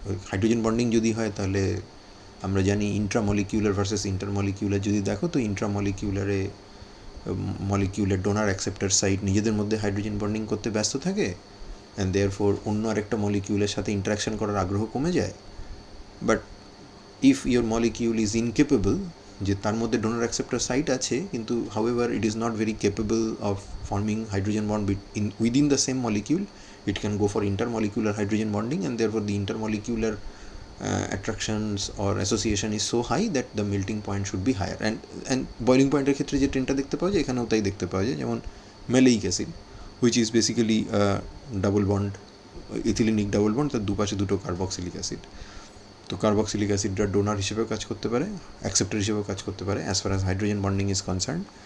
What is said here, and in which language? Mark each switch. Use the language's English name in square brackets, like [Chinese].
[Bangla] Hydrogen bonding যদি হয় তাহলে আমরা জানি ইন্ট্রামলিকিউলার ভার্সেস ইন্টারমলিকিউলার যদি দেখো তো ইন্ট্রামলিকিউলারে মলিকিউলের ডোনার অ্যাকসেপ্টার সাইট নিজেদের মধ্যে হাইড্রোজেন বন্ডিং করতে ব্যস্ত থাকে, [English] and therefore [Bangla] অন্য আরেকটা মলিকিউলের সাথে ইন্টারাকশন করার আগ্রহ কমে যায়। [English] but if your molecule is incapable, [Bangla] যে তার মধ্যে ডোনার অ্যাকসেপ্টার সাইট আছে কিন্তু [English] However it is not very capable of forming hydrogen bond within the same molecule, it can go for intermolecular hydrogen bonding, and therefore the intermolecular attractions or association is so high that the melting point should be higher. [Bangla] And boiling point এর ক্ষেত্রে যে ট্রেনটা দেখতে পাওয়া যায় এখানেও তাই দেখতে পাওয়া যায়, যেমন maleic acid [English] which is basically double bond, [Bangla] ইথিলিনিক double bond, তার দুপাশে দুটো কার্বক্সিলিক অ্যাসিড। তো কার্বক্সিলিক অ্যাসিডরা ডোনার হিসেবেও কাজ করতে পারে, অ্যাকসেপ্টার হিসেবেও কাজ করতে পারে [English] As far as hydrogen bonding is concern.